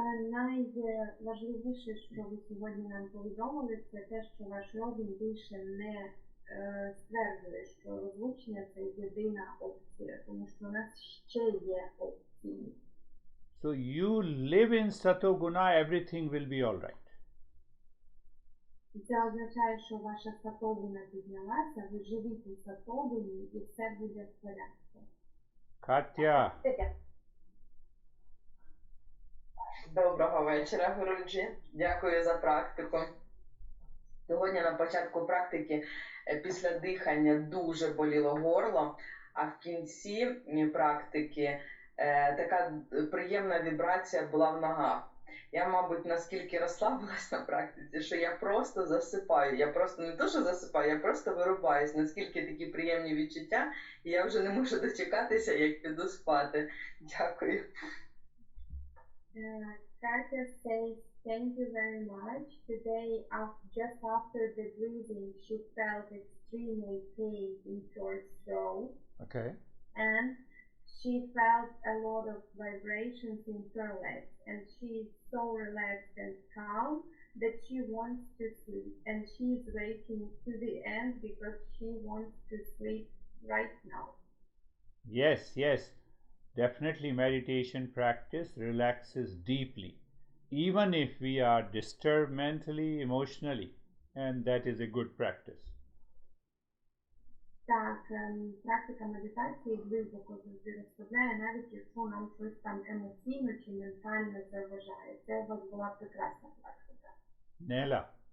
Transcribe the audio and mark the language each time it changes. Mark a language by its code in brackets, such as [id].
[uk] Найважливіше, що ви сьогодні нам повідомили, це те, що ваш розум більше не стверджує, що розлучення – це єдина опція, тому що у нас ще є опції. [en] So you live in satoguna, everything will be all right. [uk] Це означає, що ваша сатогуна піднялася, ви живіть у сатогуні і все буде в порядку. [en] Katya. [uk] Доброго вечора, Гуруджі. Дякую за практику. Сьогодні на початку практики після дихання дуже боліло горло, а в кінці практики така приємна вібрація була в ногах. Я, мабуть, наскільки розслабилась на практиці, що я просто засипаю. Я просто не то, що засипаю, я просто вирубаюсь. Наскільки такі приємні відчуття, і я вже не можу дочекатися, як піду спати. Дякую. [en] Katya says, thank you very much. Today, just after the breathing, she felt extremely pain in her throat. Okay. And she felt a lot of vibrations in her legs. And she is so relaxed and calm that she wants to sleep. And she is waiting to the end because she wants to sleep right now. Yes, yes. Definitely meditation practice relaxes deeply, even if we are disturbed mentally, emotionally, and that is a good practice. [uk] Так, практика медитації глибоко завжди розслабляє, навіть якщо нам щось там емоційно чи ментально заважає. Це у вас була прекрасна практика. [en] Nela.